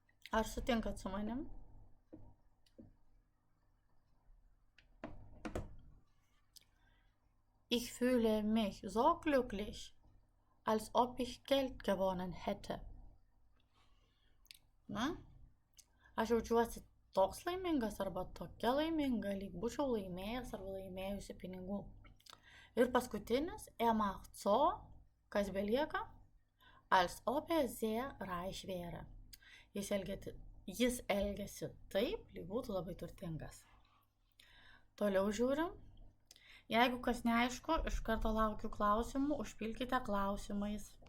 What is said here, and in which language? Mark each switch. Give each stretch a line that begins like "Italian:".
Lithuanian: Ar sutinkat su manim?
German: Ich fühle mich so glücklich, als ob ich Geld gewonnen hätte.
Lithuanian: Na, aš jaučiuosi toks laimingas arba tokia laiminga, lyg būčiau laimėjęs arba laimėjusi pinigų. Ir paskutinis,
German: macht so,
Lithuanian: kas belieka,
German: als ob sehr reich wäre.
Lithuanian: Jis elgiasi taip, lyg būtų labai turtingas. Toliau žiūrim. Jeigu kas neaišku, iš karto laukiu klausimų, užpilkite klausimais.